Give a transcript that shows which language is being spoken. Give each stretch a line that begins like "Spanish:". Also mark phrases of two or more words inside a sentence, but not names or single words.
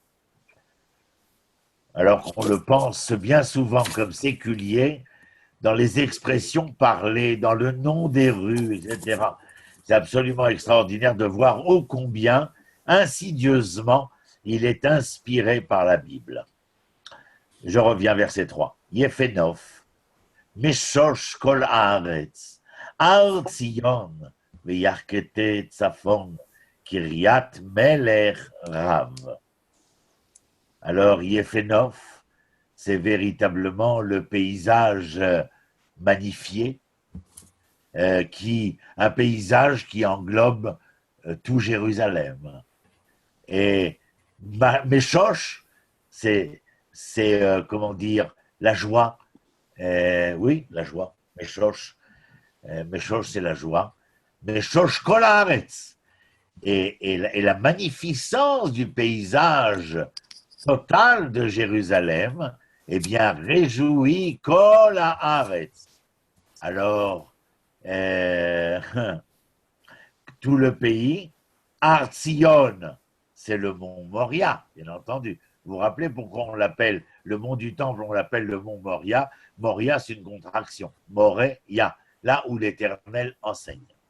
French: Alors qu'on le pense bien souvent comme séculier, dans les expressions parlées, dans le nom des rues, etc. C'est absolument extraordinaire de voir ô combien, insidieusement, il est inspiré par la Bible. Je reviens verset 3.
Hebrew: יפה נוף, משוש כל הארץ, הר ציון, ירכתי צפון, קרית מלך רב.
French: Alors, Yefenov, c'est véritablement le paysage magnifié, un paysage qui englobe tout Jérusalem. Et Meshosh, c'est comment dire, la joie. Oui, la joie. Meshosh, c'est la joie.
Hebrew: משוש כל הארץ.
French: Et la magnificence du paysage total de Jérusalem, eh bien, réjouit
Hebrew: כל הארץ.
French: Alors, tout le pays, Har Tzion, c'est le mont Moria, bien entendu. Vous vous rappelez pourquoi on l'appelle le mont du Temple, on l'appelle le mont Moria. Moria, c'est une contraction. Moréia, là où l'Éternel enseigne.